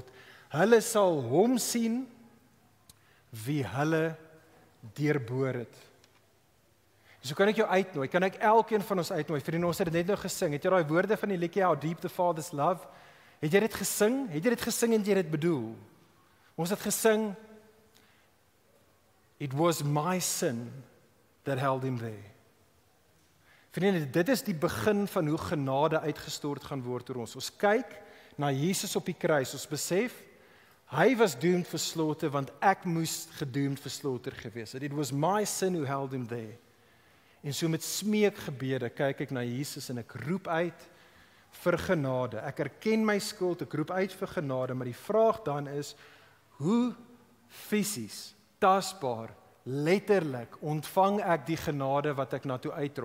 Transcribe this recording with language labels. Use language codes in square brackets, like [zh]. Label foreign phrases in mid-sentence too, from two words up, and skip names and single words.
[af] Hulle sal hom sien wie hulle deurboor het. So kan ek jou uitnooi, kan ek elkeen van ons uitnooi, vriende, ons het dit net nou gesing, het jy daai woorde van die liedjie How Deep the Father's Love, het jy dit gesing? Het jy dit gesing en jy dit bedoel? Ons het gesing, [en] It was my sin that held him there. [af] Vriende, dit is die begin van hoe genade uitgestort gaan word oor ons. Ons kyk na Jesus op die kruis, ons besef, hy was [en] doomed for slaughter, [af] want ek moes gedoemd vir slaughter gewees het. [en] It was my sin who held him there. [af] En so met smeekgebede kyk ek na Jesus en ek roep uit vir genade. Ek erken my skuld, ek roep uit vir genade, maar die vraag dan is, hoe fisies, tasbaar, letterlik ontvang ek die genade wat ek na toe uitroep?